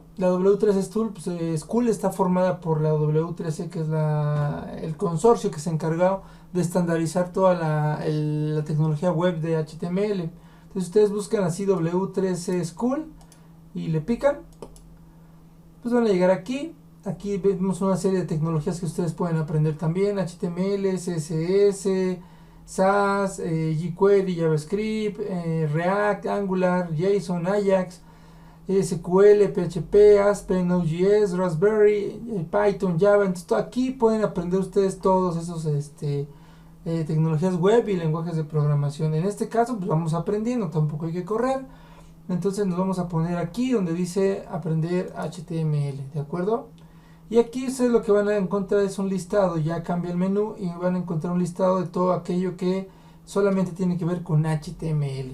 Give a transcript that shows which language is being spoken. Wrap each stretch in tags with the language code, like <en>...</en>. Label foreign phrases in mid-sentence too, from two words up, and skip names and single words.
<es>La W3C School está formada por la W3C, que es el consorcio que se encargó de estandarizar toda la tecnología web de HTML. Entonces ustedes buscan así W3C School y le pican, pues van a llegar aquí. Aquí vemos una serie de tecnologías que ustedes pueden aprender también: HTML, CSS, SAS, jQuery, JavaScript, React, Angular, JSON, Ajax, SQL, PHP, Aspen, Node.js, Raspberry, Python, Java. Entonces aquí pueden aprender ustedes todos esos tecnologías web y lenguajes de programación. En este caso pues vamos aprendiendo, tampoco hay que correr. Entonces nos vamos a poner aquí donde dice aprender HTML, ¿de acuerdo? Y aquí ustedes lo que van a encontrar es un listado, ya cambia el menú y van a encontrar un listado de todo aquello que solamente tiene que ver con HTML.</es>